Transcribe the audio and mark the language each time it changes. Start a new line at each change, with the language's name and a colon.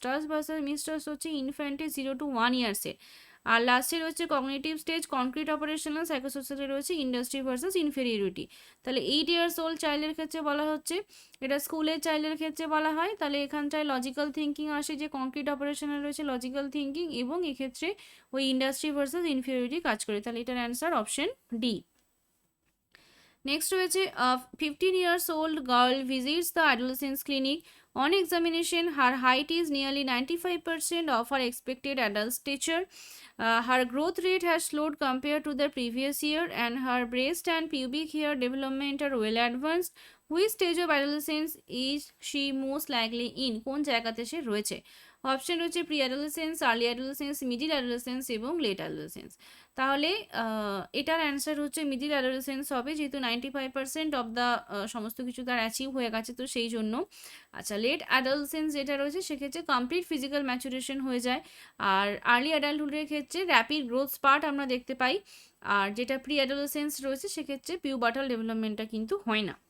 Bangla: Trust versus mistrust হচ্ছে ইনফ্যান্টে 0 to 1 years। আর লাস্টে রয়েছে কগনিটিভ স্টেজ, কনক্রিট অপারেশনাল, সাইকোসোশ্যালে রয়েছে ইন্ডাস্ট্রি ভার্সাস ইনফেরিয়রিটি। তাহলে 8 years old চাইল্ডের ক্ষেত্রে বলা হচ্ছে, এটা স্কুলের চাইল্ডের ক্ষেত্রে বলা হয়। তাহলে এখানটায় লজিক্যাল থিঙ্কিং আসে, যে কনক্রিট অপারেশনাল রয়েছে লজিক্যাল থিঙ্কিং, এবং এক্ষেত্রে ওই ইন্ডাস্ট্রি ভার্সাস ইনফেরিয়রিটি কাজ করে। তাহলে এটার অ্যান্সার অপশন ডি। নেক্সট রয়েছে
English: 15 years old girl visits the adolescence clinic. On examination, her height is nearly 95% of her expected adult stature. Her growth rate has slowed compared to the previous year, and her breast and pubic hair development are well advanced. Which stage of adolescence is she most likely in?
Bangla: কোন জায়গাতে সে রয়েছে। Option রয়েছে pre adolescence, early adolescence, middle adolescence এবং late adolescence. তাহলে এটার answer হচ্ছে middle adolescence হবে, যেহেতু 95% অফ দ্য সমস্ত কিছু তার অ্যাচিভ হয়ে গেছে, তো সেই জন্য। আচ্ছা, লেট অ্যাডোলেসেন্স যেটা রয়েছে সেক্ষেত্রে কমপ্লিট ফিজিক্যাল ম্যাচুরেশন হয়ে যায়, আর আর্লি অ্যাডাল্টহুডের ক্ষেত্রে র্যাপিড গ্রোথ স্পার্ট আমরা দেখতে পাই, আর যেটা প্রি অ্যাডোলেসেন্স রয়েছে সেক্ষেত্রে পিউবার্টাল ডেভেলপমেন্টটা কিন্তু হয় না।